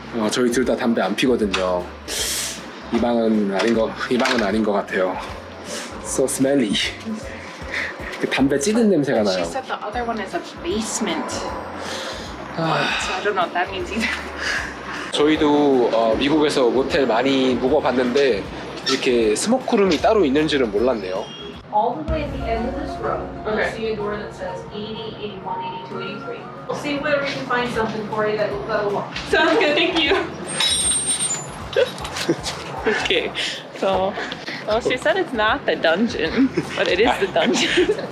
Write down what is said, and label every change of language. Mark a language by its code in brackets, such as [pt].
[ko] 저희 둘 다 담배 안 피거든요. 이 방은 아닌 것 같아요. [en] So smelly. [ko] 그 담배 찌든 냄새가 나요. [en] She said the other one is a basement. So I don't know what that means either. [ko] 저희도 미국에서 모텔 많이 묵어봤는데 이렇게 스모크룸이 따로 있는 줄은 몰랐네요. [en] All the way at the end of this row, Okay. you'll see a door that says 80, 81, 82, 83. We'll see whether we can find something for you that'll go. Sounds good, thank you. Okay, so well, she said it's not the dungeon, but it is the dungeon.